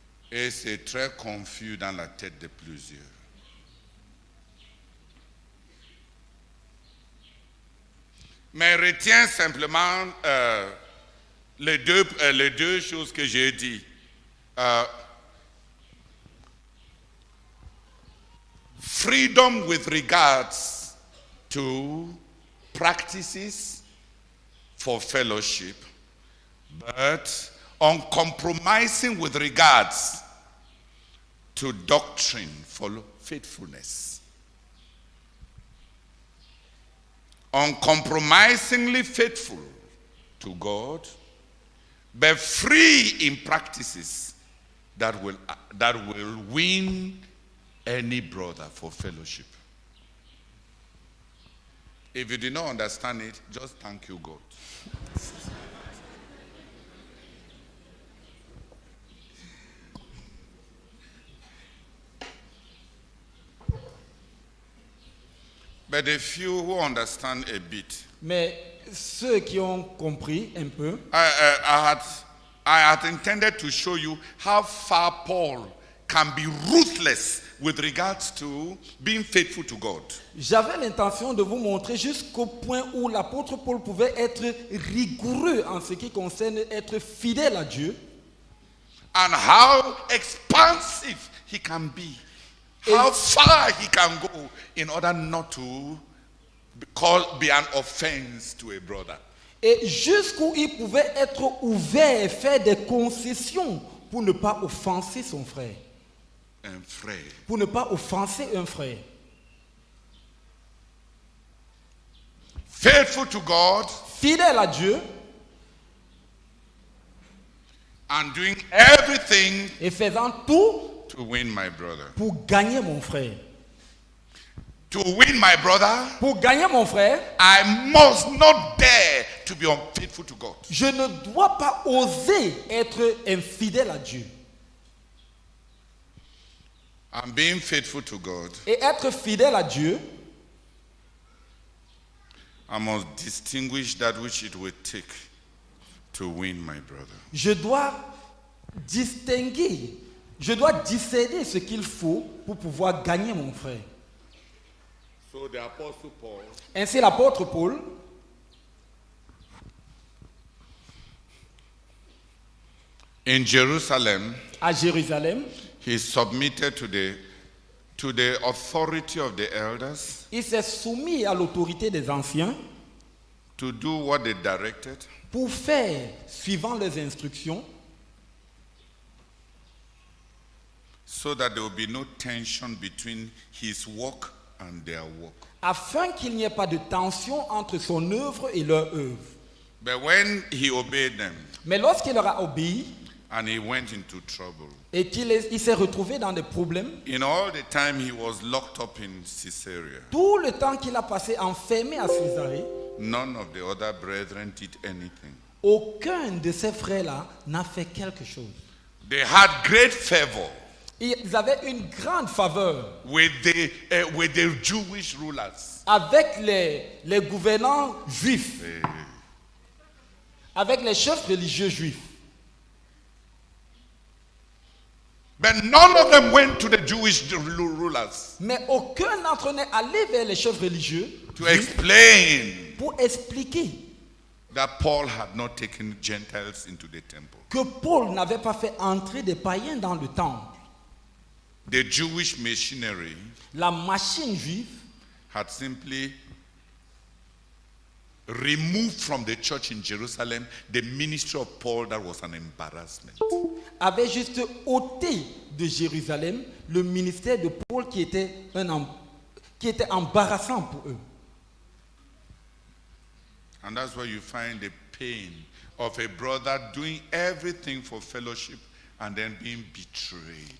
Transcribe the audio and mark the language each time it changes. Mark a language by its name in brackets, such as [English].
[French] Et c'est très confus dans la tête de plusieurs. Mais retiens simplement les deux choses que j'ai dit. [English] Freedom with regards to practices for fellowship, but uncompromising with regards to doctrine for faithfulness. Uncompromisingly faithful to God, but free in practices that will win any brother for fellowship. If you did not understand it, just thank you, God. But the few who understand a bit. [French] Mais ceux qui ont compris un peu. [English] I had intended to show you how far Paul can be ruthless with regards to being faithful to God. [French] J'avais l'intention de vous montrer jusqu'au point où l'apôtre Paul pouvait être rigoureux en ce qui concerne être fidèle à Dieu. [English] And how expansive he can be. How far he can go in order not to be an offense to a brother. [French] Et jusqu'où il pouvait être ouvert et faire des concessions pour ne pas offenser son frère. Un frère. Pour ne pas offenser un frère. [English] Faithful to God [French] Fidèle à Dieu [English] and doing everything [French] et faisant tout [English] to win my brother. [French] pour gagner mon frère. [English] To win my brother, [French] Pour gagner mon frère, [English] I must not dare to be unfaithful to God. [French] je ne dois pas oser être infidèle à Dieu. [English] And being faithful to God, [French] Et être fidèle à Dieu, [English] I must distinguish that which it will take to win my brother. [French] je dois distinguer, je dois discerner ce qu'il faut pour pouvoir gagner mon frère. [English] So the Apostle Paul [French] Ainsi l'apôtre Paul, [English] in Jerusalem, [French] à Jérusalem, [English] he submitted to the authority of the elders [French] il s'est soumis à l'autorité des anciens [English] to do what they directed, [French] pour faire, suivant leurs instructions, [English] so that there will be no tension between his work and their work. [French] afin qu'il n'y ait pas de tension entre son œuvre et leur œuvre. [English] But when he obeyed them [French] Mais lorsqu'il leur a obéi [English] and he went into trouble, [French] et il s'est retrouvé dans des problèmes, [English] in all the time he was locked up in Caesarea, [French] tout le temps qu'il a passé enfermé à Césarée, [English] none of the other brethren did anything. [French] aucun de ces frères-là n'a fait quelque chose. [English] They had great favor [French] Ils avaient une grande faveur [English] with the Jewish rulers. [French] avec les gouvernants juifs, avec les chefs religieux juifs. [English] But none of them went to the Jewish rulers [French] Mais aucun d'entre eux n'est allé vers les chefs religieux [English] to [French] juifs [English] explain [French] pour expliquer [English] that Paul had not taken Gentiles into the temple. [French] que Paul n'avait pas fait entrer des païens dans le temple. [English] The Jewish machinery [French] La machine juive [English] had simply removed from the church in Jerusalem the ministry of Paul that was an embarrassment. [French] avait juste ôté de Jérusalem le ministère de Paul qui était embarrassant pour eux. [English] And that's why you find the pain of a brother doing everything for fellowship and then being betrayed.